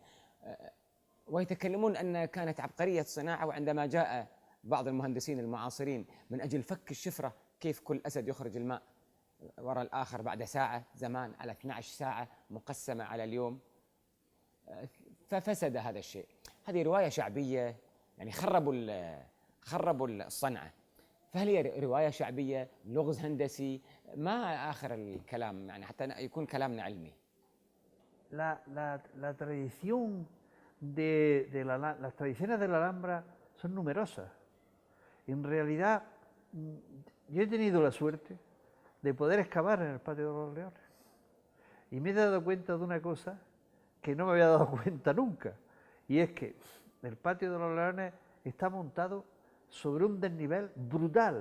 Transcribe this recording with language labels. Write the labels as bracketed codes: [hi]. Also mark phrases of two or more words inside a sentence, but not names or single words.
[ar] ويتكلمون أن كانت عبقرية الصناعة، وعندما جاء بعض المهندسين المعاصرين من أجل فك الشفرة، كيف كل أسد يخرج الماء وراء الآخر بعد ساعة، زمان على 12 ساعة مقسمة على اليوم، ففسد هذا الشيء. هذه رواية شعبية، يعني خربوا الصنعة. فهل هي رواية شعبية، لغز هندسي؟ ما آخر الكلام يعني حتى يكون كلامنا علمي. [es] La tradición las tradiciones de la Alhambra son numerosas. En realidad, yo he tenido la suerte de poder excavar en el Patio de los Leones y me he dado cuenta de una cosa que no me había dado cuenta nunca, y es que el Patio de los Leones está montado sobre un desnivel brutal.